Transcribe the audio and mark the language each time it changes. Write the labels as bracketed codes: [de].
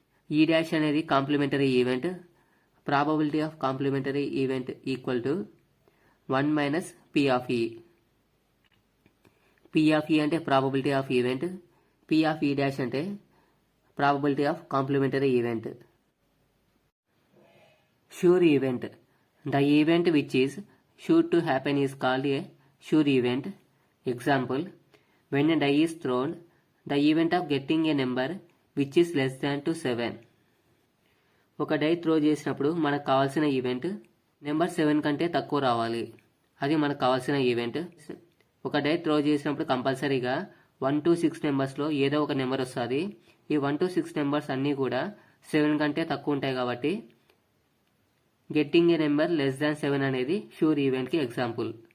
[te] ఈ డాష్ అనేది complementary event. [en] Probability of complementary event equal to 1 minus P of E. [te] P of ఈ అంటే probability of event. P of ఈ dash అంటే probability of complementary event. [en] Sure event. The event which is sure to happen is called a sure event. Example, when a die is thrown, the event of getting a number which is less than to 7. [te] ఒక die throw చేసినప్పుడు మనకు కావాల్సిన event number 7 కంటే తక్కువ రావాలి. అది మనకు కావాల్సిన ఈవెంట్. ఒక డై త్రో చేసినప్పుడు కంపల్సరీగా 1 to 6 నెంబర్స్లో ఏదో ఒక నెంబర్ వస్తుంది. ఈ 1 to 6 నెంబర్స్ అన్నీ కూడా 7 కంటే తక్కువ ఉంటాయి కాబట్టి [en] getting a number less than 7 [te] అనేది షూర్ ఈవెంట్కి ఎగ్జాంపుల్.